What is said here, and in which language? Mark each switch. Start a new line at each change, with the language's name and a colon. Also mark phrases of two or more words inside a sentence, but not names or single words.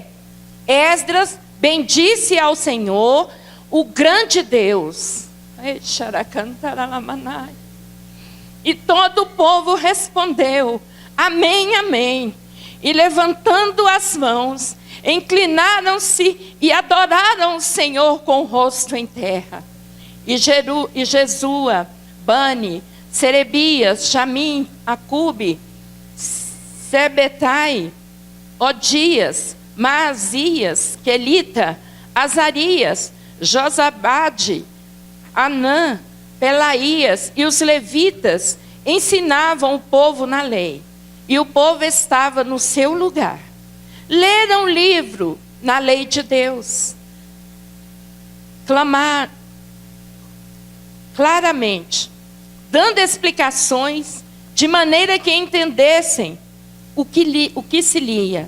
Portuguese: Esdras bendisse ao Senhor, o grande Deus. E todo o povo respondeu, amém, amém. E levantando as mãos, inclinaram-se e adoraram o Senhor com o rosto em terra. E Jesua, Bani, Serebias, Chamim, Acube, Sebetai, Odias, Maazias, Quelita, Azarias, Josabade, Anã, Pelaías e os levitas ensinavam o povo na lei. E o povo estava no seu lugar. Leram o livro na lei de Deus. Clamar claramente, dando explicações, de maneira que entendessem o que se lia.